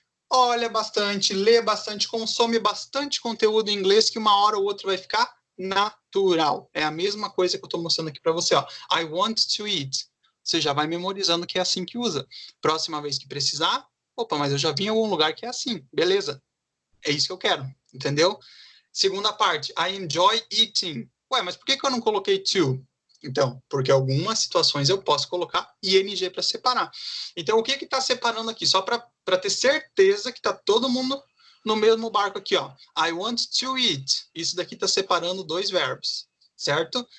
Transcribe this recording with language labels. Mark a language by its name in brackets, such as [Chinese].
[Portuguese] Olha bastante, lê bastante, consome bastante conteúdo em inglês que uma hora ou outra vai ficar natural. É a mesma coisa que eu estou mostrando aqui para você, ó. [English] I want to eat. [Portuguese] Você já vai memorizando que é assim que usa. Próxima vez que precisar, opa, mas eu já vim em algum lugar que é assim. Beleza. É isso que eu quero, entendeu? Segunda parte, [English] I enjoy eating. [Portuguese] Ué, mas por que eu não coloquei to? Então, porque algumas situações eu posso colocar ing para separar. Então, o que está separando aqui? Só para ter certeza que está todo mundo no mesmo barco aqui, ó. [English] I want to eat. [Portuguese] Isso daqui está separando dois verbos, certo?